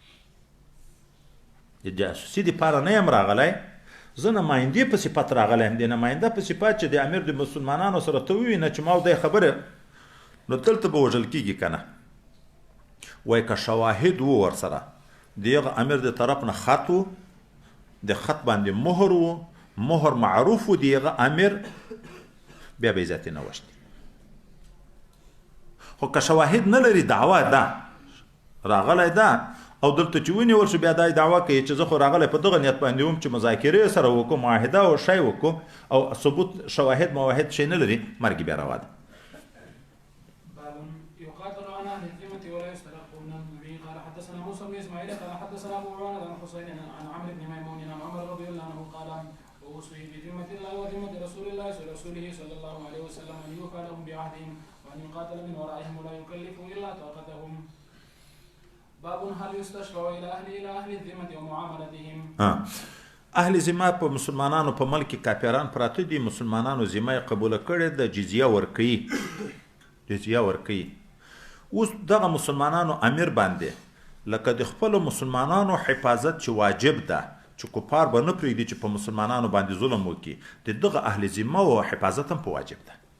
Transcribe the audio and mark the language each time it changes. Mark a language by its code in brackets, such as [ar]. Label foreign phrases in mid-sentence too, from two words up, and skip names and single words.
[ps] د جاسوسي دپاره نه یم راغلی، زه نمایندې په صفت راغلی یم. د نماینده په صفت چې د امیر د مسلمانانو سره ته ووینه چې ما دی خبره، نو دلته به وژل کېږي که نه. وایي که شواهد و ورسره، د هغه امیر د طرف نه خط و، د خط باندې مهر و، مهر معروف و د هغه امیر، بیا به عزت یې نه وشتي. خو که شواهد نه لري، دعوه ده راغلی ده، او دلته چې ونیول شو بیا دا دعوه کوي چې زه خو راغلی په دغه نیت باندې وم چې مذاکرې سره وکړو، معاهده او شی وکړو، او ثبوت شواهد مواهد شی نه لري، مرګ بیا روا ده. [ar] يقاتل عن اهل الذمه ولا يسترقون به. قال حدثنا موسى بن اسماعيل قال حدثنا ابو عوانة عن حسين عن عمرو بن ميمون عن عمر رضي الله عنه قال اوصي بذمه الله وذمه رسول الله صلى الله عليه وسلم ان يوفى لهم بعهدهم وان يقاتل من ورائهم ولا يكلف الا طاقتهم. باب هل يستشفع الى اهل الذمه ومعاملتهم. اهل ذمه [ps] په مسلمانانو په ملک کې کافران پراته دي، مسلمانانو ذمه قبول کړي ده، جزیه ورکوي، جزیه ورکوي. اوس دغه مسلمانانو امیر باندې لکه د خپلو مسلمانانو حفاظت چې واجب ده، چې کفار به نه پرېږدي چې په مسلمانانو باندې ظلم وکړي، د دغه [ar] اهل ذمه [ps] او حفاظت هم په واجب ده.